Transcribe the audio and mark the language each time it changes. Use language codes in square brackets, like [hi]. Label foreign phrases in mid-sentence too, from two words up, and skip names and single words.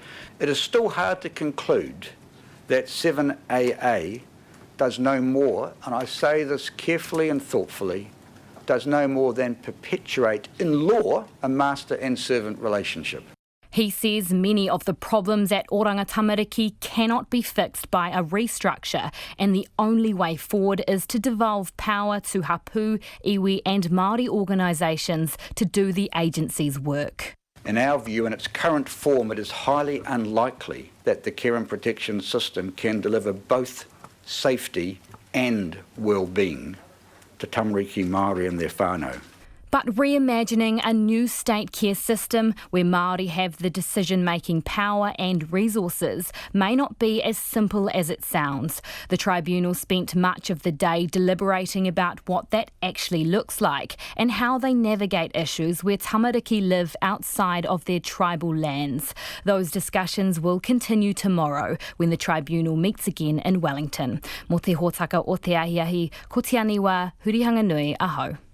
[en] It is still hard to conclude that 7AA does no more, and I say this carefully and thoughtfully, does no more than perpetuate in law a master and servant relationship. He says many of the problems at Oranga Tamariki cannot be fixed by a restructure, and the only way forward is to devolve power to hapu, iwi and Māori organisations to do the agency's work. In our view, in its current form, it is highly unlikely that the care and protection system can deliver both safety and well-being to [mi] Tamariki Māori [en] and their whānau. But reimagining a new state care system where Māori have the decision-making power and resources may not be as simple as it sounds. The tribunal spent much of the day deliberating about what that actually looks like and how they navigate issues where Tamariki live outside of their tribal lands. Those discussions will continue tomorrow when the tribunal meets again in Wellington. [mi] Mo te hōtaka o te ahiahi, ko te Aniwa Hurihanganui, aho.